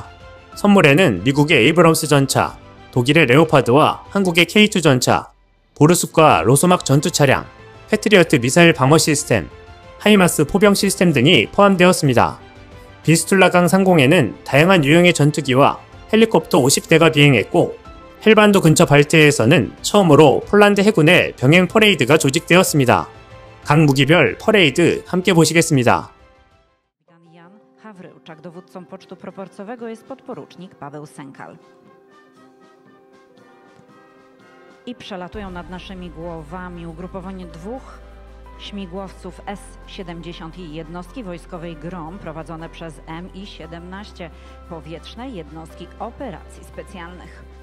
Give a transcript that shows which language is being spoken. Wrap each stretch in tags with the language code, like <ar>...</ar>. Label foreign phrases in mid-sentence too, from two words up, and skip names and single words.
<ko>선물에는 미국의 에이브럼스 전차, 독일의 레오파드와 한국의 K2 전차, 보르숲과 로소막 전투 차량, 패트리어트 미사일 방어 시스템, 하이마스 포병 시스템 등이 포함되었습니다. 비스툴라강 상공에는 다양한 유형의 전투기와 헬리콥터 50대가 비행했고 헬반도 근처 발트해에서는 처음으로 폴란드 해군의 병행 퍼레이드가 조직되었습니다. 각 무기별 퍼레이드 함께 보시겠습니다.</ko> <pl>Jan Hawryłczak, dowódcą pocztu proporcowego jest podporucznik Paweł Sękal. I przelatują nad naszymi głowami ugrupowanie dwóch śmigłowców S-70 i jednostki wojskowej GROM prowadzone przez Mi-17 powietrzne jednostki operacji specjalnych.</pl>